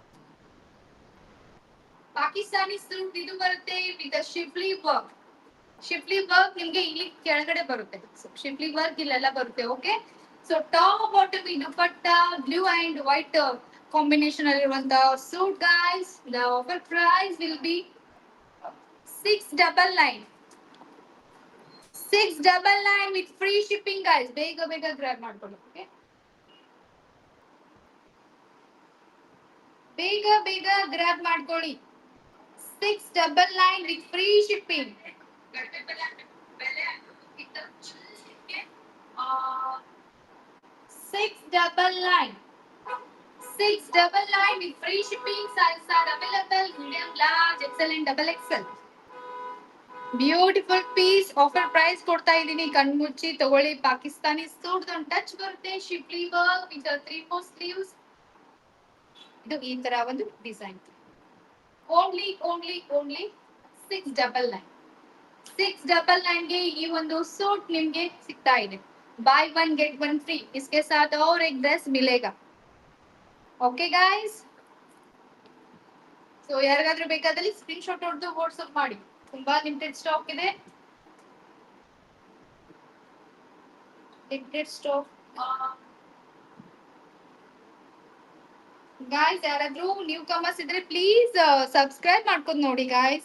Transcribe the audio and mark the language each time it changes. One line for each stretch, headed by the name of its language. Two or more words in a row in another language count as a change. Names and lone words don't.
English: Pakistani suit
Kannada: ಇದು ಬರುತ್ತೆ
English: with Schiffli work. Schiffli work
Kannada: ನಿಮ್ಗೆ ಇಲ್ಲಿ ಕೆಳಗಡೆ ಬರುತ್ತೆ.
English: Schiffli work
Kannada: ಇಲ್ಲೆಲ್ಲ ಬರುತ್ತೆ.
English: Okay, so top bottom
Kannada: ಈ ದುಪಟ್ಟ
English: blue and white combination
Kannada: aliರುವಂತ
English: suit guys. The offer price will be 699. 699 with free shipping guys.
Kannada: ಬೇಗ ಬೇಗ ಗ್ರಾಬ್ ಮಾಡ್ಕೊಳ್ಳಿ. ಓಕೆ, ಬೇಗ ಬೇಗ ಗ್ರಾಬ್ ಮಾಡ್ಕೊಳ್ಳಿ.
English: 699 with free shipping. 699. 699 with free shipping. Sizes are available medium, large, XL and XXL. Beautiful piece. offer price
Kannada: ಕೊಡ್ತಾ ಇದೀನಿ, ಕಣ್ಮುಚ್ಚಿ ತಗೊಳ್ಳಿ.
English: Pakistani suit
Kannada: ಒಂದು ಟಚ್ ಬರುತ್ತೆ,
English: Schiffli work with 3/4 sleeves.
Kannada: ಇದು ಈ ತರ ಒಂದು ಡಿಸೈನ್. ಓನ್ಲಿ 699. 699 ಗೆ ಈ ಒಂದು ಸೂಟ್ ನಿಮ್ಗೆ ಸಿಗ್ತಾ ಇದೆ.
English: Buy 1 get 1 free.
Hindi: इसके साथ और एक ड्रेस मिलेगा.
English: Okay guys,
Kannada: ಸೊ ಯಾರಿಗಾದ್ರೂ ಬೇಕಾದಲ್ಲಿ
English: screen shot
Kannada: ಹೊಡೆದು ವಾಟ್ಸ್ಆಪ್ ಮಾಡಿ. ತುಂಬಾ
English: limited stock
Kannada: ಇದೆ.
English: limited stock guys.
Kannada: ಯಾರಾದ್ರೂ
English: new comers
Kannada: ಇದ್ರೆ
English: please subscribe
Kannada: ಮಾಡ್ಕೊಂಡು ನೋಡಿ ಗಾಯ್ಸ್.